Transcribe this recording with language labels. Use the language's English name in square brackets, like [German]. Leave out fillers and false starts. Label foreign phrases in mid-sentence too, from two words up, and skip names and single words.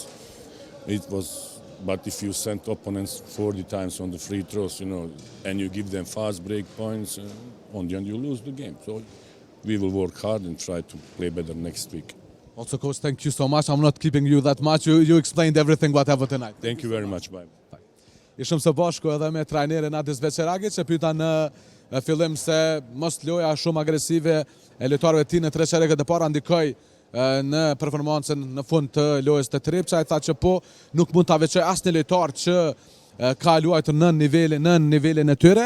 [English] But if you send opponents 40 times on the free throws, and you give them fast break points, on the end you lose the game. So we will work hard and try to play better next week. Also, Coach, thank you so much. I'm not keeping you that much. You explained everything what happened tonight. Thank you very much. Bye. [Albanian] Ishëm së bashku edhe me trajnerin Adis Beçiragic, që pyeta në fillim se mos loja shumë agresive e lojtarëve të tij në 3 çereket e para ndikoi në performancën në fund të lojës të Trepça. Ai tha që po nuk mund ta veçoj asnjë lojtar që ka luajtur në nivelin e tyre.